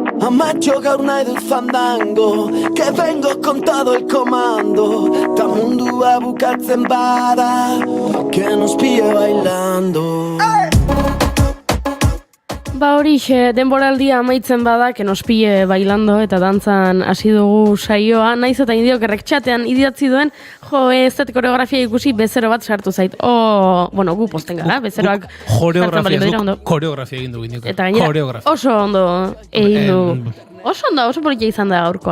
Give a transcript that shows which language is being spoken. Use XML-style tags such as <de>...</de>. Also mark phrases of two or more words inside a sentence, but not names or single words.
<eu>Amatxo gaur nahi dut fandango,</eu> <es>que vengo con todo el comando,</es> <eu>ta mundua bukatzen bada,</eu> <es>que nos pille bailando.</es> <eu>Horixe, denboraldia amaitzen bada,</eu> <es>que nos pille bailando</es> <eu>eta dantzan hasi dugu saioa, naiz eta indiok errektxatean idatzi duen, ez dut koreografia ikusi bezero bat sartu zait. Bueno, gu posten gara, bezeroak koreografia egin du indiok. Eta gainera, oso ondo egin du. Oso politia izan da gaurkoa.</eu>